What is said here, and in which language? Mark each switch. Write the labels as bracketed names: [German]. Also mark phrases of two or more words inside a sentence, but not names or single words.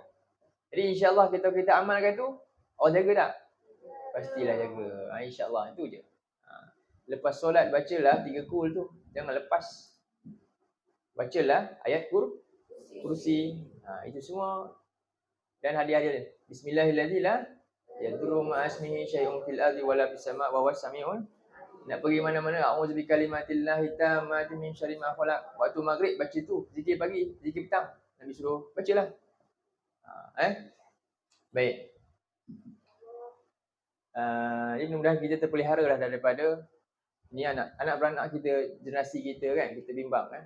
[Malay] Jadi insya-Allah kita amalkan tu, Allah jaga tak? Pastilah jaga. Insya-Allah itu je. Lepas solat bacalah 3 kul tu. Jangan lepas. Bacalah ayat kursi. Itu semua. Dan hadiah-hadiah. [Arabic] بسم الله الرحمن الرحيم. لا يضر مع اسمه شيء في الأرض ولا في السماء وهو السميع. [Malay] Nak pergi mana-mana, [Arabic] أعوذ بكلمات الله التامات من شر ما خلق. [Malay] Waktu maghrib baca tu, zikir pagi, zikir petang. Nabi suruh bacalah. Baik. Jadi mudah-mudahan kita terpelihara lah daripada ni anak beranak kita, generasi kita kan, kita bimbang kan.